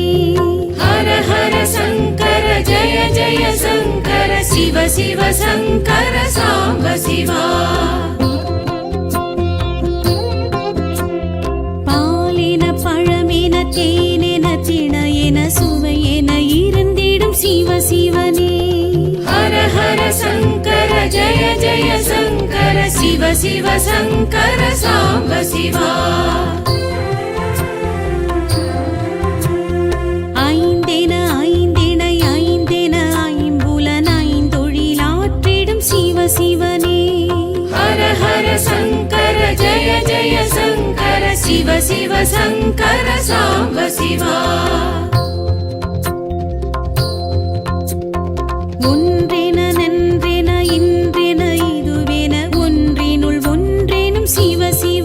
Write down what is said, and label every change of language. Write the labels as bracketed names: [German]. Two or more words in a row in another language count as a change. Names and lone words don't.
[Sanskrit] हर हर शङ्कर जय शङ्कर शिव शङ्कर साम्ब शिवा [Tamil] பாலென பழமென தேனென திணையென சுவையென இருந்திடும் சிவனே [Sanskrit] हर हर शङ्कर जय शङ्कर शिव शङ्कर साम्ब शिवा [Tamil] ஐந்தென ஐந்திணை ஐந்தென ஐம்புலன் ஐந்தொழிலாற்றிடும் சிவனே [Sanskrit] हर हर शङ्कर जय शङ्कर शिव शङ्कर साम्ब शिवा [Tamil] ஒன்றென நன்றென இன்றென இதுவென ஒன்றினுள் ஒன்றேனும் சிவ